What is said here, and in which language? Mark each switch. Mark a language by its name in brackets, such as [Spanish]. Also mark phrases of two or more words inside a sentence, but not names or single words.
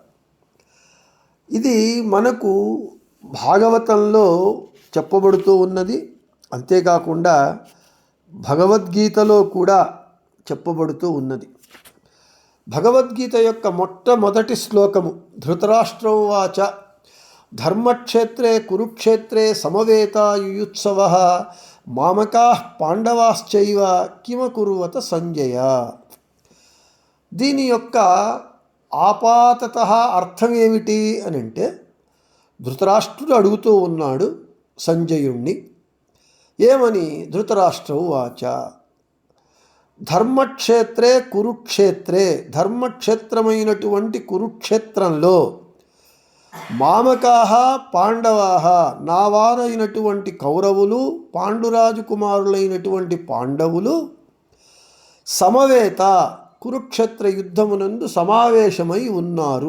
[Telugu] ఇది మనకు భాగవతంలో చెప్పబడుతూ ఉన్నది. అంతేకాకుండా భగవద్గీతలో కూడా చెప్పబడుతూ ఉన్నది. భగవద్గీత యొక్క మొట్టమొదటి శ్లోకము [Sanskrit] ధృతరాష్ట్ర ఉవాచ ధర్మక్షేత్రే కురుక్షేత్రే సమవేతాయుయుత్సవః మామకాః పాండవాశ్చైవ కిమకుర్వత సంజయ. [Telugu] దీని యొక్క ఆపాతతః అర్థం ఏమిటి అని అంటే, ధృతరాష్ట్రుడు అడుగుతూ ఉన్నాడు సంజయుణ్ణి ఏమని? [Sanskrit] ధృతరాష్ట్ర ఉవాచ ధర్మక్షేత్రే కురుక్షేత్రే, [Telugu] ధర్మక్షేత్రమైనటువంటి కురుక్షేత్రంలో [Sanskrit] మామకాః పాండవాః, [Telugu] నా వారైనటువంటి కౌరవులు, పాండురాజు కుమారులైనటువంటి పాండవులు సమవేత, కురుక్షేత్ర యుద్ధమునందు సమావేశమై ఉన్నారు.